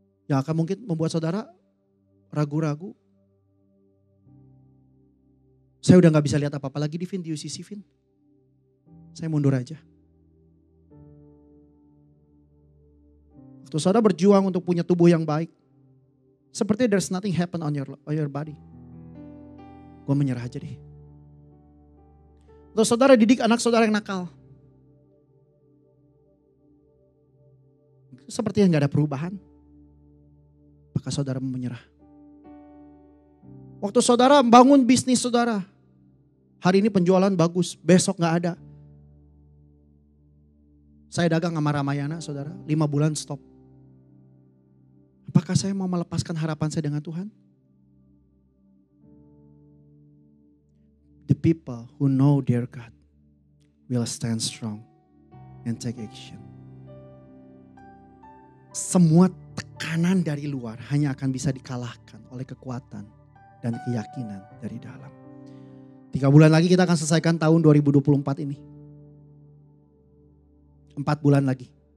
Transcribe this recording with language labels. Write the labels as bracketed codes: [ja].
[id] Yang akan mungkin membuat saudara ragu-ragu. Saya udah gak bisa lihat apa-apa lagi di UCC Vin. Saya mundur aja. Waktu saudara berjuang untuk punya tubuh yang baik. Seperti [en] there's nothing happen on your body. [id] Gue menyerah aja deh. Waktu saudara didik anak saudara yang nakal. Seperti yang gak ada perubahan. Maka saudara menyerah. Waktu saudara bangun bisnis saudara. Hari ini penjualan bagus, besok gak ada. Saya dagang sama Ramayana saudara, 5 bulan stop. Apakah saya mau melepaskan harapan saya dengan Tuhan? [en] The people who know their God will stand strong and take action. [id] Semua tekanan dari luar hanya akan bisa dikalahkan oleh kekuatan dan keyakinan dari dalam. 3 bulan lagi kita akan selesaikan tahun 2024 ini. 4 bulan lagi.